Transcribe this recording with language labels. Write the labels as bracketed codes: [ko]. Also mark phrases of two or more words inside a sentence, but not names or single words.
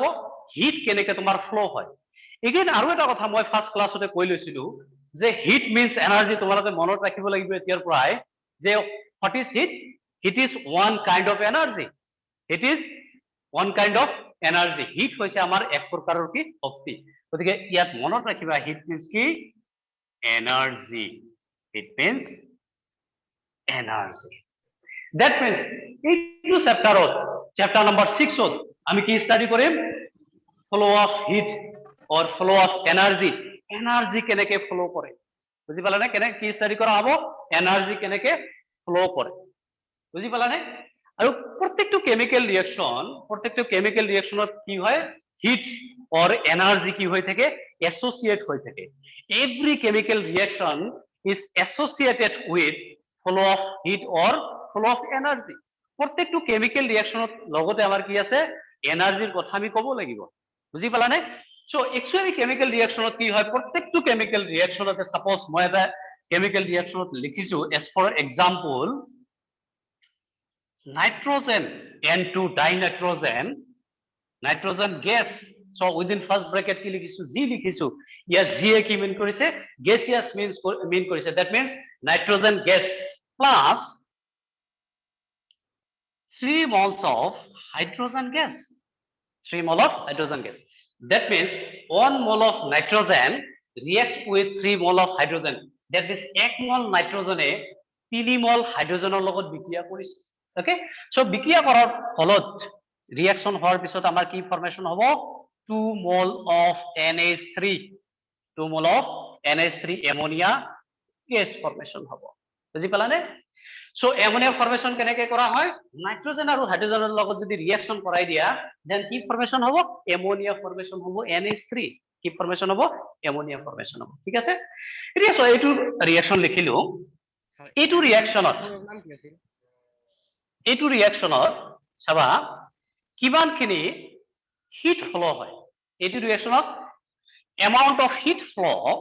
[as] হিট কেনেকে তোমাৰ ফ্লো হয় এগেইন আৰু এটা কথা মই [en] first classতে [as] কৈ লৈছিলো যে [en] heat means energy [as] তোমালোকে মনত ৰাখিব লাগিব এতিয়াৰ পৰাই যে [en] what is heat heat is one kind of energy it is one kind of energy heat [as] হৈছে আমাৰ এক প্ৰকাৰৰ কি শক্তি গতিকে ইয়াত মনত ৰাখিবা [en] heat means [as] কি [en] energy heat means energy that means [as] এইটো চেপ্টাৰত [en] chapter number [as] 6 ত আমি কি স্টাডি কৰিম [en] flow of heat or flow of energy energy [as] কেনেকে ফ্লো কৰে বুজি পালা নে কেনে কি স্টাডি কৰা হ'ব এনার্জি কেনেকে ফ্লো কৰে বুজি পালা নে আৰু প্ৰত্যেকটো [en] chemical reactionত [as] কি হয় [en] heat or energy [as] কি হৈ থাকে এসোসিয়েট হৈ থাকে [en] every chemical reaction is associated with flow of heat or flow of energy [as] প্ৰত্যেকটো [en] chemical reactionত [as] লগতে আমাৰ কি আছে এনার্জিৰ কথা আমি ক'ব লাগিব বুজি পালা নে [en] so actually chemical reactionত [as] কি হয় প্ৰত্যেকটো [en] chemical reactionতে [as] সাপোজ মই এটা [en] chemical reactionত [as] লিখিছো [en] as for example nitrogen N2 dinitrogen nitrogen gas so within first bracket [as] কি লিখিছো G লিখিছো ইয়া G এ কি মিন কৰিছে [en] gaseous means mean কৰিছে that means nitrogen gas plus 3 moles of hydrogen gas 3 mole of hydrogen gas that means 1 mole of nitrogen reacts with 3 mole of hydrogen that means 1 mole nitrogen এ 3 mole hydrogenৰ [as] লগত বিক্ৰিয়া কৰিছে [en] okay so [as] বিক্রিয়া কৰাৰ ফলত ৰিঅ্যাকশন হোৱাৰ পিছত আমাৰ কি ফৰ্মেশন হ'ব [en] 2 mole of NH3 2 mole of NH3 ammonia gas [as] ফৰ্মেশন হ'ব বুজি পালা নে সো ammonia ফৰ্মেশন কেনেকে কৰা হয় নাইট্ৰজেন আৰু হাইড্ৰোজেনৰ লগত যদি ৰিঅ্যাকশন কৰাই দিয়া দেন কি ফৰ্মেশন হ'ব ammonia ফৰ্মেশন হ'ব NH3 কি ফৰ্মেশন হ'ব ammonia ফৰ্মেশন হ'ব ঠিক আছে এতিয়া সো এইটো ৰিঅ্যাকশন লিখিলো এইটো ৰিঅ্যাকশনত চাবা কিমানখিনি [en] heat flow [as] হয় এইটো ৰিঅ্যাকশনত [en] amount of heat flow